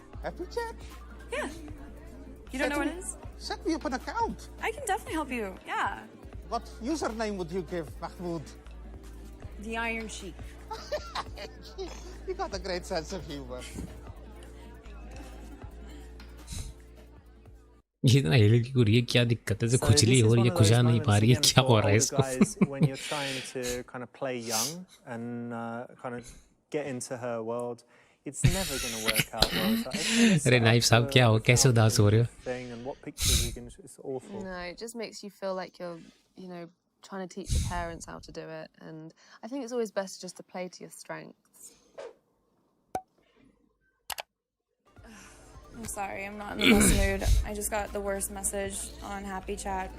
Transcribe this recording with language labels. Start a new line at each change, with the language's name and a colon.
English: Happy chat? Yeah. You don't know what it is? Set me up an account. I can definitely help you. Yeah. What username would you give, Mahmoud? The Iron Sheik. You got a great sense of humor.
Hindi: ये इतना हिल की हो रही है क्या दिक्कत है तो खुजली हो रही है खुजा नहीं पा रही है क्या हो रहा है इसको
English: guys, when you're trying to kind of play young and kind of get into her world, it's never going to work out well. It's like, okay,
Hindi: अरे नाइफ साहब क्या हो कैसे उदास हो रहे हो
English: and what pictures you can, it's awful. No, it just makes you feel like you're, trying to teach your parents how to do it. And I think it's always best just to play to your strengths. I'm sorry, I'm not in the best mood. I just got the worst message on Happy Chat.